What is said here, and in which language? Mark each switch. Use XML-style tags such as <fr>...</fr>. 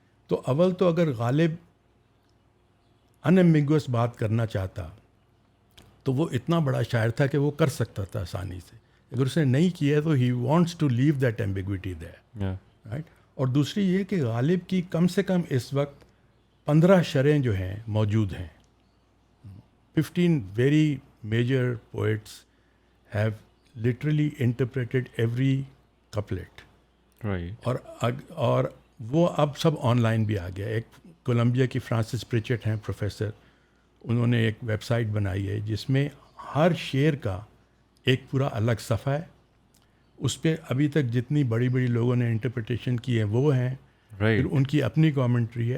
<ur>تو اول تو اگر غالب انیمبیگوس بات کرنا چاہتا تو وہ اتنا بڑا شاعر تھا کہ وہ کر سکتا تھا آسانی سے. اگر اس نے نہیں کیا تو</ur> <en>He wants to leave that ambiguity there, right.</en> <ur>اور دوسری یہ کہ غالب کی کم سے کم اس وقت 15 شرحیں جو ہیں موجود ہیں.</ur> <en>15 very major poets have literally interpreted every couplet. Right.</en> <ur>اور وہ اب سب آن لائن بھی آ گیا. ایک کولمبیا کی فرانسس پریچٹ ہیں پروفیسر، انہوں نے ایک ویب سائٹ بنائی ہے جس میں ہر شعر کا ایک پورا الگ صفحہ ہے. اس پہ ابھی تک جتنی بڑی بڑی لوگوں نے انٹرپریٹیشن کی ہے وہ ہیں، پھر ان کی اپنی کامنٹری ہے.</ur>